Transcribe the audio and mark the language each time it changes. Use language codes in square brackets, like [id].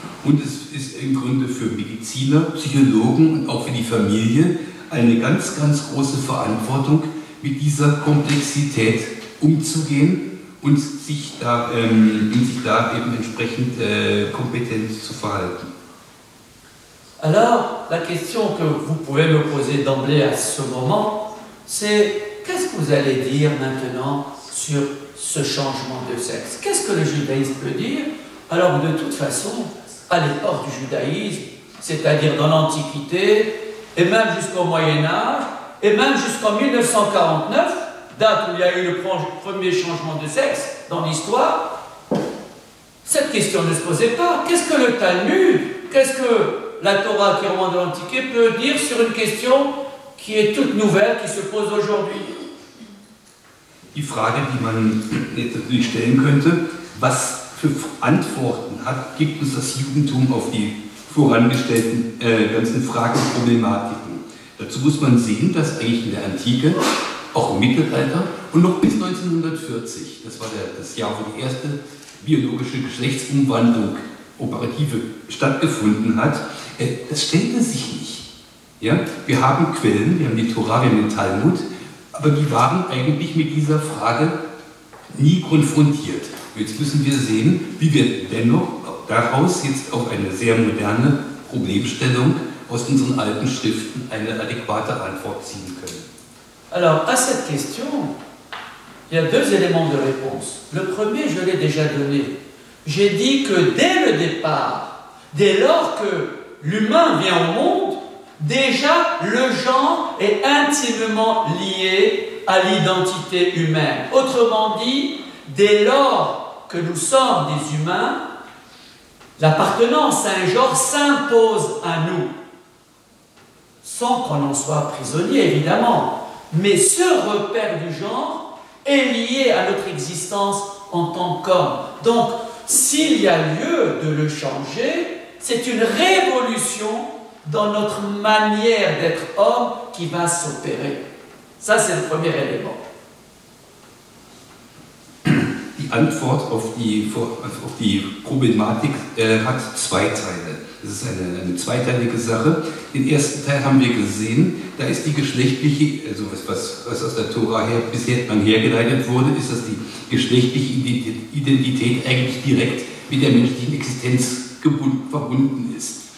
[de] Und es ist im Grunde für Mediziner, Psychologen und auch für die Familie eine ganz große Verantwortung, mit dieser Komplexität umzugehen und sich da eben entsprechend kompetent zu verhalten. [fr] Alors, la question que vous pouvez me poser d'emblée à ce moment, c'est qu'est-ce que vous allez dire maintenant sur ce changement de sexe? Qu'est-ce que le judaïsme peut dire? Alors de toute façon, à l'époque du judaïsme, c'est-à-dire dans l'Antiquité, et même jusqu'au Moyen-Âge, et même jusqu'en 1949, date où il y a eu le premier changement de sexe dans l'histoire, cette question ne se posait pas. Qu'est-ce que le Talmud, qu'est-ce que la Torah qui remonte de l'Antiquité peut dire sur une question qui est toute nouvelle, qui se pose aujourd'hui? [de] Die Frage, die man jetzt natürlich stellen könnte, was für Antworten gibt uns das Judentum auf die vorangestellten ganzen Fragen und Problematiken? Dazu muss man sehen, dass eigentlich in der Antike, auch im Mittelalter und noch bis 1940, das war das Jahr, wo die erste biologische Geschlechtsumwandlung operative stattgefunden hat, das stellte sich nicht. Ja? Wir haben Quellen, wir haben die Tora, wir haben den Talmud, aber die waren eigentlich mit dieser Frage nie konfrontiert. Jetzt müssen wir sehen, wie wir dennoch daraus jetzt auf eine sehr moderne Problemstellung aus unseren alten Schriften eine adäquate Antwort ziehen können. [fr] Alors, à cette question, il y a deux éléments de réponse. Le premier, je l'ai déjà donné. J'ai dit que dès le départ, dès lors que l'humain vient au monde, déjà le genre est intimement lié à l'identité humaine. Autrement dit, dès lors que nous sommes des humains, l'appartenance à un genre s'impose à nous, sans qu'on en soit prisonnier évidemment. Mais ce repère du genre est lié à notre existence en tant qu'homme. Donc, s'il y a lieu de le changer, c'est une révolution dans notre manière d'être homme qui va s'opérer. Ça, c'est le premier élément. [de] Die Antwort auf die Problematik hat zwei Teile. Das ist eine zweiteilige Sache. Den ersten Teil haben wir gesehen, da ist die geschlechtliche, also was aus der Tora bisher hergeleitet wurde, ist, dass die geschlechtliche Identität eigentlich direkt mit der menschlichen Existenz verbunden ist.